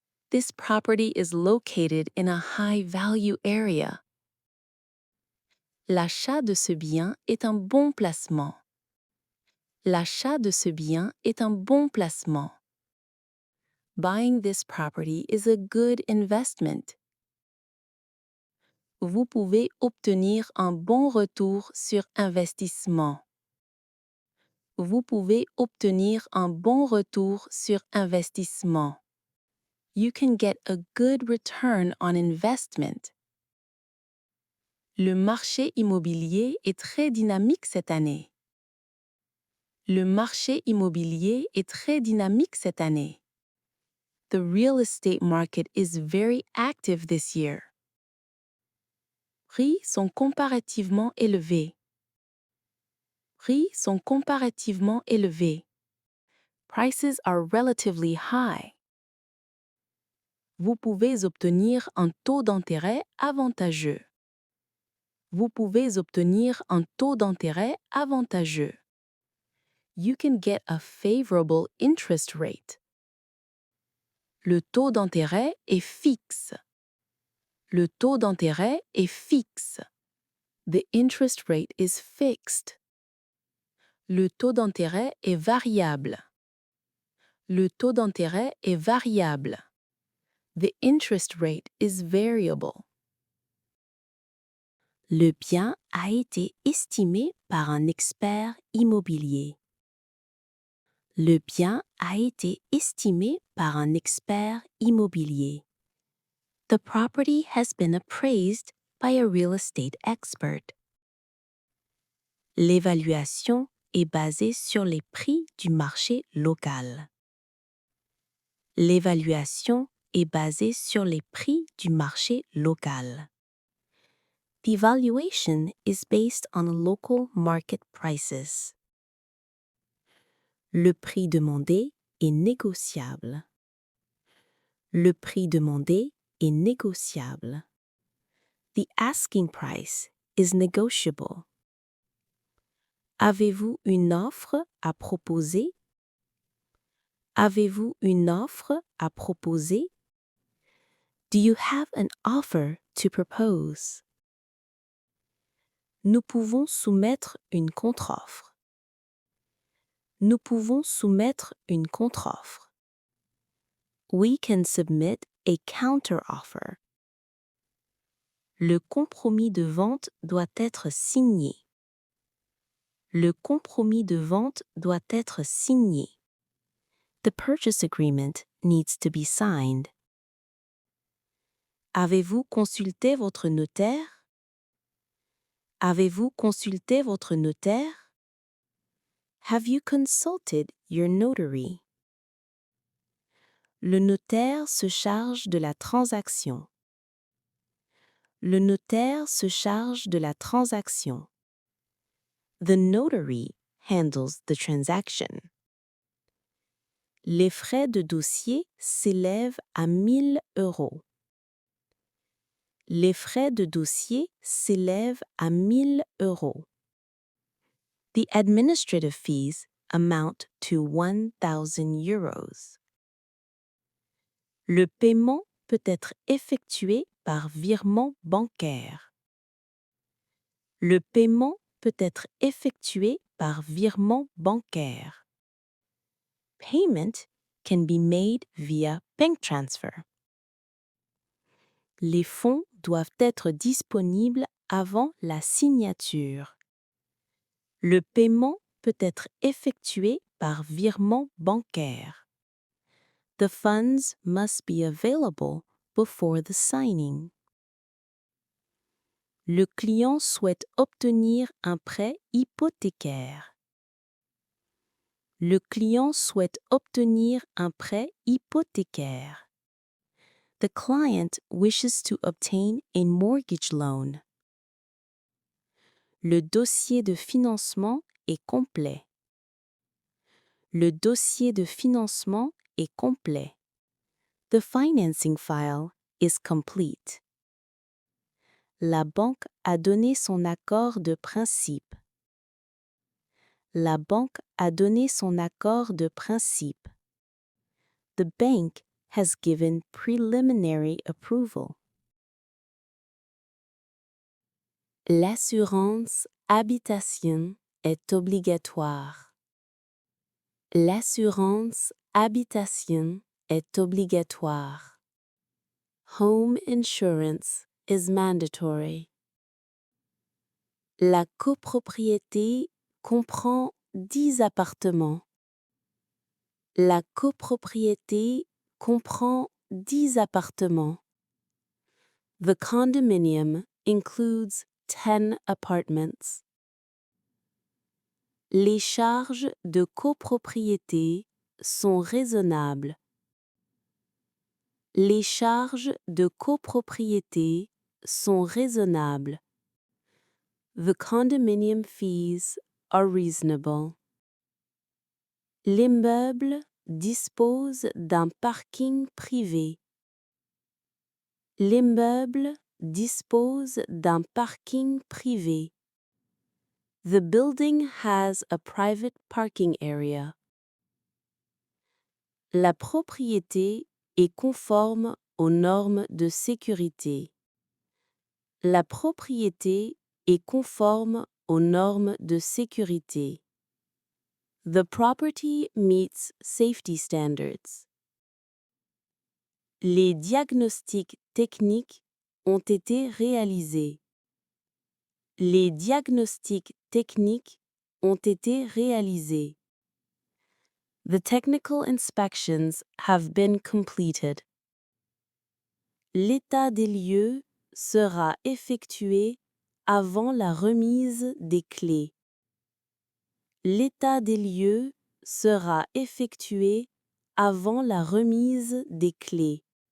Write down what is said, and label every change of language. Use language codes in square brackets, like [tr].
[en] This property is located in a high-value area. [fr] L'achat de ce bien est un bon placement. L'achat de ce bien est un bon placement. [en] Buying this property is a good investment. [fr] Vous pouvez obtenir un bon retour sur investissement. Vous pouvez obtenir un bon retour sur investissement. [en] You can get a good return on investment. [fr] Le marché immobilier est très dynamique cette année. Le marché immobilier est très dynamique cette année. [en] The real estate market is very active this year. [fr] Prix sont comparativement élevés. Prix sont comparativement élevés. [en] Prices are relatively high. [fr] Vous pouvez obtenir un taux d'intérêt avantageux. Vous pouvez obtenir un taux d'intérêt avantageux. [en] You can get a favorable interest rate. [fr] Le taux d'intérêt est fixe. Le taux d'intérêt est fixe. [en] The interest rate is fixed. [fr] Le taux d'intérêt est variable. Le taux d'intérêt est variable. [en] The interest rate is variable. [fr] Le bien a été estimé par un expert immobilier. Le bien a été estimé par un expert immobilier. [en] The property has been appraised by a real estate expert. [fr] L'évaluation est basée sur les prix du marché local. L'évaluation est basée sur les prix du marché local. [en] The evaluation is based on local market prices. [fr] Le prix demandé est négociable. Le prix demandé est négociable. [en] The asking price is negotiable. [fr] Avez-vous une offre à proposer? Avez-vous une offre à proposer? [en] Do you have an offer to propose? [fr] Nous pouvons soumettre une contre-offre. Nous pouvons soumettre une contre-offre. [en] We can submit a counter-offer. [fr] Le compromis de vente doit être signé. Le compromis de vente doit être signé. [en] The purchase agreement needs to be signed. [fr] Avez-vous consulté votre notaire? Avez-vous consulté votre notaire? [en] Have you consulted your notary? [fr] Le notaire se charge de la transaction. Le notaire se charge de la transaction. [en] The notary handles the transaction. [fr] Les frais de dossier s'élèvent à 1 000 €. Les frais de dossier s'élèvent à 1 000 €. [en] The administrative fees amount to 1,000 euros. [fr] Le paiement peut être effectué par virement bancaire. Le paiement peut être effectué par virement bancaire. [en] Payment can be made via bank transfer. [fr] Les fonds doivent être disponibles avant la signature. Le paiement peut être effectué par virement bancaire. [en] The funds must be available before the signing. [fr] Le client souhaite obtenir un prêt hypothécaire. Le client souhaite obtenir un prêt hypothécaire. [en] The client wishes to obtain a mortgage loan. [fr] Le dossier de financement est complet. Le dossier de financement est complet. [en] The financing file is complete. [fr] La banque a donné son accord de principe. La banque a donné son accord de principe. [en] The bank has given preliminary approval. [fr] L'assurance habitation est obligatoire. L'assurance habitation est obligatoire. [en] Home insurance is mandatory. [fr] La copropriété comprend 10 appartements. La copropriété comprend 10 appartements. [en] The condominium includes 10 apartments. [fr] Les charges de copropriété sont raisonnables. Les charges de copropriété sont raisonnables. [en] The condominium fees are reasonable. [fr] L'immeuble dispose d'un parking privé. L'immeuble dispose d'un parking privé. [en] The building has a private parking area. [fr] La propriété est conforme aux normes de sécurité. La propriété est conforme aux normes de sécurité. [en] The property meets safety standards. [fr] Les diagnostics techniques ont été réalisés. Les diagnostics techniques ont été réalisés. [en] The technical inspections have been completed. [fr] L'état des lieux sera effectué avant la remise des clés. L'état des lieux sera effectué avant la remise des clés.